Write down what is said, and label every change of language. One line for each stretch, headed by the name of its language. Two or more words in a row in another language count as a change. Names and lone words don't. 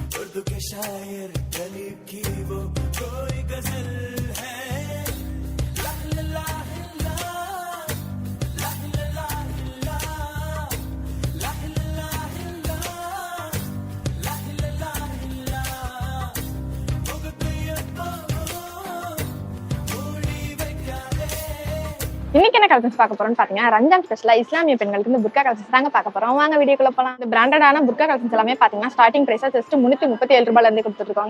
Hindi: उर्दू के शायर गरीब की वो कोई गजल है ला ला ला ला ला ला ला ला ला ला ला ला
Tamil: இன்னைக்கு என்ன கலெக்ஷன்ஸ் பார்க்க போறோம்னு பாத்தீங்கன்னா ரம்ஜான் ஸ்பெஷலா இஸ்லாமிய பெண்களுக்கு இந்த புர்கா கலெக்ஷன்ஸ் தாங்க பார்க்க போறோம். வாங்க வீடியோக்குள்ள போலாம். இந்த பிராண்டடான புர்கா கலெக்ஷன்ஸ் எல்லாமே பாத்தீங்கன்னா
English: starting price just
Tamil: 337 ரூபாயில இருந்து கொடுத்துருக்காங்க.